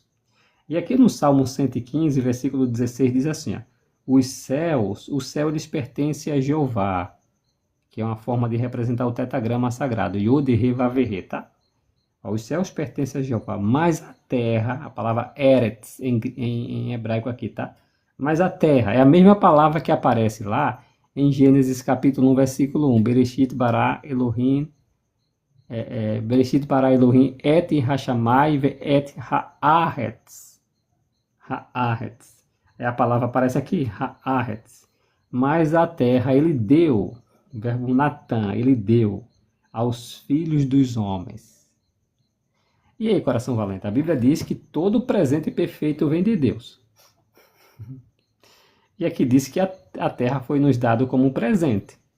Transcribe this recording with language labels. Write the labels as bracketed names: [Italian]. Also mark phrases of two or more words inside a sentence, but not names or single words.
[Portuguese] E aqui no Salmo 115, versículo 16 diz assim, ó, o céu lhes pertence a Jeová, que é uma forma de representar o tetragrama sagrado, [Hebrew] יוד, הא, ואו, הא, [Portuguese] tá? Os céus pertencem a Jeová, mas a terra, a palavra Eretz em hebraico aqui, tá? Mas a terra é a mesma palavra que aparece lá em Gênesis capítulo 1, versículo 1, [Hebrew] בראשית ברא אלהים, בראשית ברא אלהים את השמים את הארץ. Haaretz. [Portuguese] A palavra aparece aqui, haaretz. Mas a terra ele deu, o verbo Natan, ele deu aos filhos dos homens. E aí, Coração Valente, a Bíblia diz que todo presente perfeito vem de Deus. E aqui diz que a terra foi nos dado como um presente.